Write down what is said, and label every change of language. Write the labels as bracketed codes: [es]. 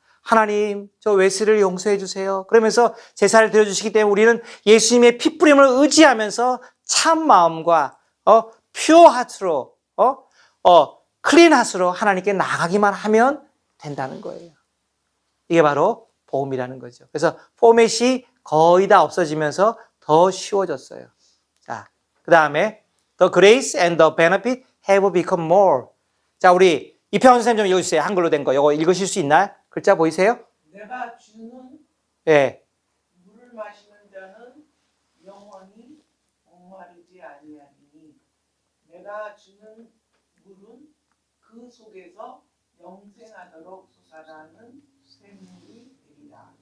[ko] 하나님, 저 웨스를 용서해 주세요. 그러면서 제사를 드려주시기 때문에 우리는 예수님의 피뿌림을 의지하면서 참 마음과 퓨어 하트로 클린 하트로 하나님께 나가기만 하면 된다는 거예요. 이게 바로 복음이라는 거죠. 그래서 포맷이 거의 다 없어지면서 더 쉬워졌어요. 자, 그 다음에 [en] the grace and the benefit have become more. [ko] 자, 우리 이평원 선생님 좀 읽어주세요. 한글로 된 거. 이거 읽으실 수 있나요? 글자 보이세요? 내가 주는 예. 물을 마시는 자는 영원히 목마르지 아니하리니 내가 주는 물은 그 속에서 영생하도록 솟아나는 샘물이 되리라.